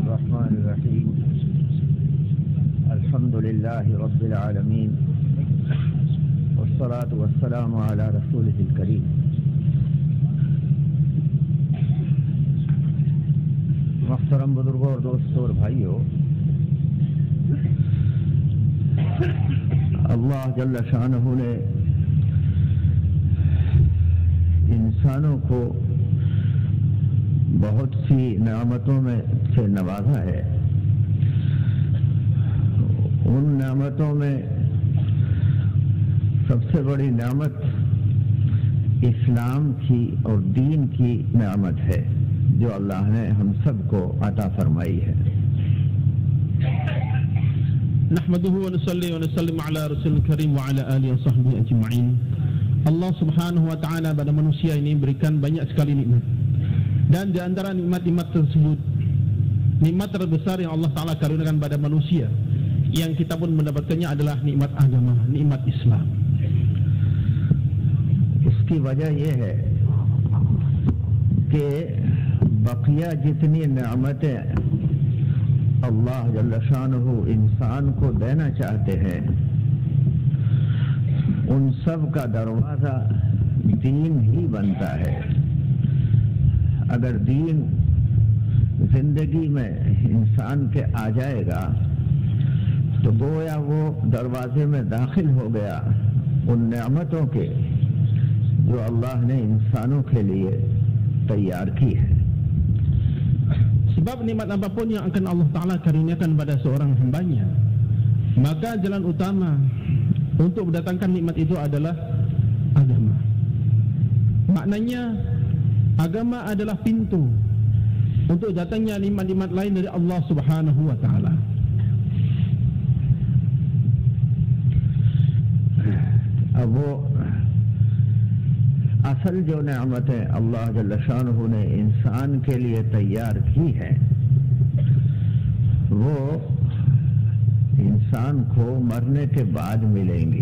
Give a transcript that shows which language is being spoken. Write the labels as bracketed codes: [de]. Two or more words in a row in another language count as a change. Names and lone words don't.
[ar] الرحمن الرحيم الحمد لله رب العالمين والصلاة والسلام على رسوله الكريم محترم [hi] बुजुर्गों और दोस्तों और भाइयों, [ar] الله جل شأنه [hi] ने इंसानों को बहुत सी नेमतों में से नवाजा है। उन नेमतों में सबसे बड़ी नेमत इस्लाम की और दीन की नेमत है जो अल्लाह ने हम सबको अता फरमाई है। [ar] نحمده و نصلي و نسلم على رسوله الكريم و على آله و صحبه أجمعين. الله سبحانه وتعالى [id] pada manusia ini berikan banyak sekali nikmat. Dan di antara nikmat-nikmat tersebut, nikmat terbesar yang [ar] الله تعالى [id] karuniakan pada manusia yang kita pun mendapatkannya adalah nikmat agama, nikmat Islam. [hi] उसकी वजह यह है कि बकिया जितनी नेमतें [ar] الله جل شأنه [hi] इंसान को देना चाहते हैं, उन सब का दरवाजा दीन ही बनता है। अगर दीन जिंदगी में इंसान के आ जाएगा तो गोया वो दरवाजे में दाखिल हो गया उन नेमतों के जो अल्लाह ने इंसानों के लिए तैयार की है। [id] Sebab nikmat apapun yang akan [ar] الله تعالى [id] karuniakan pada seorang hambanya, maka jalan utama untuk mendatangkan nikmat itu adalah agama. Maknanya agama adalah pintu untuk datangnya nikmat-nikmat lain dari [ar] الله سبحانه وتعالى. [hi] अब वो असल जो नेमतें [ar] الله جل شأنه [hi] ने इंसान के लिए तैयार की है, वो इंसान को मरने के बाद मिलेंगी।